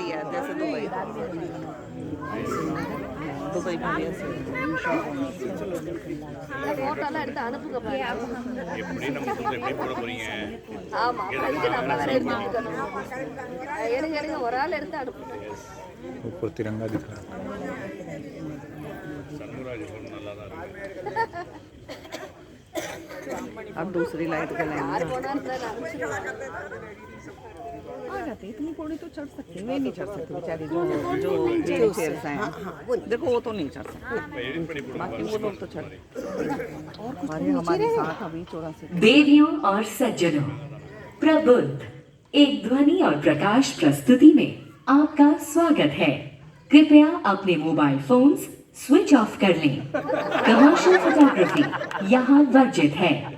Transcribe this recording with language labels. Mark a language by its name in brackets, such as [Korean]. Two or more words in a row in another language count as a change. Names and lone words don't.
[Hindi] जैसे दुबई दुबई में भी ऐसे [Tamil] ஃபோட்டோலாம் எடுத்து அனுப்புங்க பாருங்க. எப்படி நம்ம சொல்றது எப்படி போட போறீங்க? ஆமா அதுக்கு நம்ம வேற எடுத்துக்கணும். எடுங்க எடுங்க ஒரு ஆள் எடுத்து அனுப்புங்க. [Hindi] ऊपर तिरंगा दिख रहा है। [Tamil] சண்முகராஜ் போன நல்லா தான் இருக்கு. [Hindi] अब दूसरी लाइट का लाइन [Tamil] யார் போனாலும் நான் அனுப்பிச்சிடுவேன். [Hindi] आ जाते इतनी पौड़ी तो चढ़ सकते वे नहीं चढ़ सकते बेचारी जो जो चेयर्स हैं देखो वो तो नहीं चढ़ सकते [Tamil] எடிட் பண்ணி போடுங்க. [Hindi] बाकी वो लोग तो चढ़ हमारे साथ अभी 84 देवियों और सज्जनों, प्रबुद्ध एक ध्वनि और प्रकाश प्रस्तुति में आपका स्वागत है। कृपया अपने [English] mobile phones switch off [Hindi] कर लें। [English] commercial photography [Hindi] यहाँ वर्जित है।